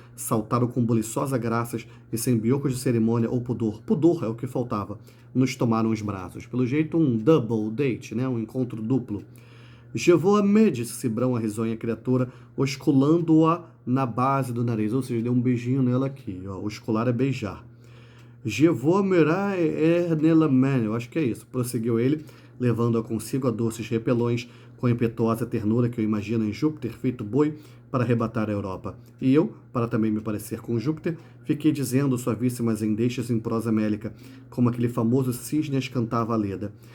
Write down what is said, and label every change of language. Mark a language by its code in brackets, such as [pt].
[pt] Saltaram com buliçosa graças e sem biocos de cerimônia ou pudor. Pudor é o que faltava. Nos tomaram os braços. Pelo jeito, um double date, né? Um encontro duplo. [fr] Je vous aime, [pt] disse Cibrão a risonha criatura, osculando-a na base do nariz. Ou seja, deu um beijinho nela aqui. Ó. Oscular é beijar. [fr] Je vous aimerai éternellement. [pt] Eu acho que é isso. Prosseguiu ele, levando-a consigo a doces repelões, com a impetuosa ternura que eu imagino em Júpiter feito boi para arrebatar a Europa. E eu, para também me parecer com Júpiter, fiquei dizendo suavíssimas endechas em prosa mélica, como aquele famoso cisne as cantava a Leda.